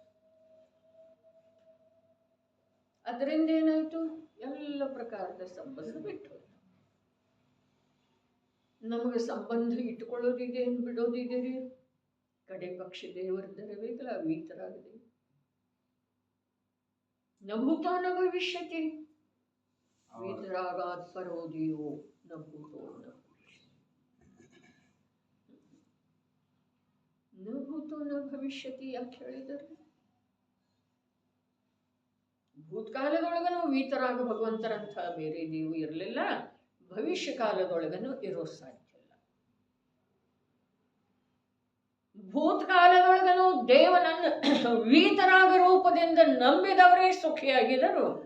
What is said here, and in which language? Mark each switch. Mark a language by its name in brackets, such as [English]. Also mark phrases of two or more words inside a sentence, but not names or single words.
[Kannada] ಅದರಿಂದ ಏನಾಯಿತು? ಎಲ್ಲ ಪ್ರಕಾರದ ಸಂಬಂಧ ಬಿಟ್ಟು ನಮಗೆ ಸಂಬಂಧ ಇಟ್ಟುಕೊಳ್ಳೋದಿದೆ, ಬಿಡೋದಿದೆ. ಕಡೆ ಪಕ್ಷ ದೇವರದರೆ ಬೇಕಲ್ಲ, ವೀತರಾಗದೆ. [Sanskrit] ನ ಭೂತ ನ ಭವಿಷ್ಯತಿ ವೀತರಾಗಾತ್ ಪರೋದಿಯೋ ನ ಭೂತೋ ನ ಭೂತೋ ನ ಭವಿಷ್ಯತಿ. [Kannada] ಯಾಕೆ ಹೇಳಿದರು? ಭೂತಕಾಲದೊಳಗನು ವೀತರಾಗ ಭಗವಂತರಂಥ ಬೇರೆ ದೇವು ಇರಲಿಲ್ಲ, ಭವಿಷ್ಯ ಕಾಲದೊಳಗನು ಇರೋ ಸಾಧ್ಯ ಇಲ್ಲ. ಭೂತಕಾಲದೊಳಗನು ದೇವನನ್ನು ವೀತರಾಗ ರೂಪದಿಂದ ನಂಬಿದವರೇ ಸುಖಿಯಾಗಿದರು.